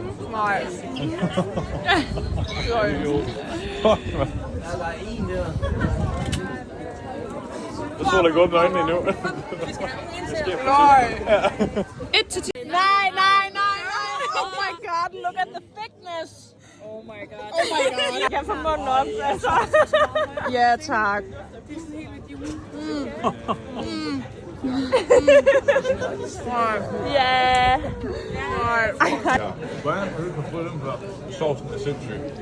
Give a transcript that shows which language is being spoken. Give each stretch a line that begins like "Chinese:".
Danish: Nej. Jeg tror, der går med øjnene endnu. Nej. 1-10. Nej.
English: Oh my god, look at the thickness. Oh my god. Oh my god.
Danish: Jeg kan få munden op, altså. Ja, tak. Ja. Hvordan har du ikke prøvet den før? Sovsen er sindssyg.